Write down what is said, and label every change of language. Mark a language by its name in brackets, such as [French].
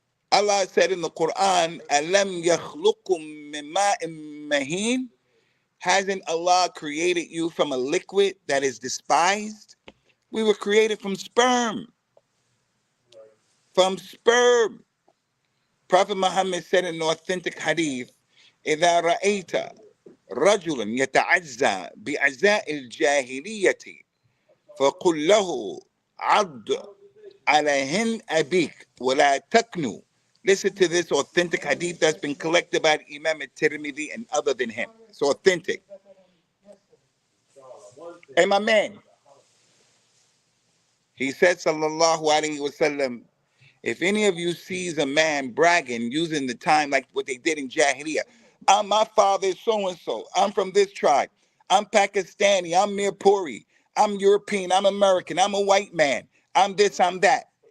[English] Allah said in the Quran, [Arabic] Alam yakhluqum min ma'in mahin. [English] Hasn't Allah created you from a liquid that is despised? We were created from sperm. From sperm. Prophet Muhammad said in an authentic hadith, [Arabic] إذا رأيت رجلا يتعزى بعزاء الجاهلية فقل له عض على هن أبيك ولا تكنو. [English] Listen to this authentic hadith that's been collected by Imam al-Tirmidhi and other than him. It's authentic. Hey, my man, he said, sallallahu alayhi wasallam, if any of you sees a man bragging using the time like what they did in Jahiliyyah, my father is so-and-so, I'm from this tribe, I'm Pakistani, I'm Mirpuri, I'm European, I'm American, I'm a white man, I'm this, I'm that.